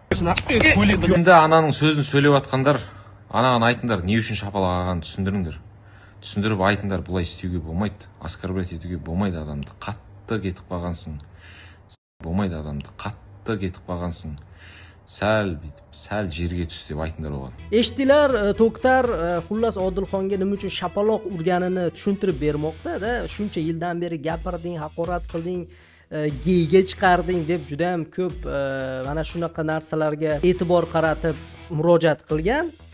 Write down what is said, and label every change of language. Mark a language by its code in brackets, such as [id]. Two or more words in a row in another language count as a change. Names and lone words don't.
[kk] Енді ананың сөзін сөйлеп атқандар, анаған айтыңдар, не үшін шапалақ алғанын түсіндіріңдер. Түсіндіріп айтыңдар, бұлай істеуге болмайды. Оскорблять етуге болмайды адамды. Қатты кетіп қалғансың. Болмайды адамды. Қатты кетіп қалғансың. Сәл жерге түс деп айтыңдар оған. [uz] Eshitdilar, To'ktar xullas Odilxonga nima uchun shapaloq urganini tushuntirib bermoqda-da. Shuncha yildan beri gapirding, haqorat qilding, geyga chiqarding deb juda ham ko'p mana shunaqa narsalarga e'tibor qaratib murojaat qilgan.